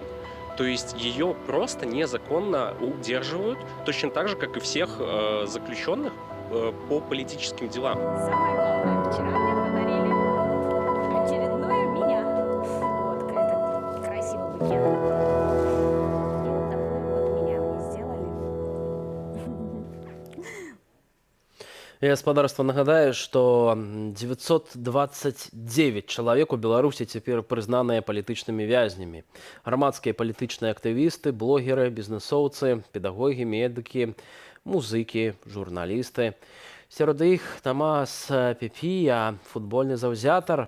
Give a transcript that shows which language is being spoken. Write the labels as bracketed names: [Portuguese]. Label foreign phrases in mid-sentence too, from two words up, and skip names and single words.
[Russian] То есть ее просто незаконно удерживают, точно так же, как и всех заключенных по политическим делам. Самое главное, вчера мне подарили очередную меня. Вот это красивый букет. И вот такую вот меня мне сделали. [Belarusian] Я гаспадарства нагадаю, што 929 чалавек у Беларусі цяпер прызнаныя палітычнымі вязнямі. Грамадскія палітычныя актывісты, блогеры, бізнесоўцы, педагогі, медыкі, музыкі, журналісты. Сярод іх Тамас Пепія, футбольны заўзятар.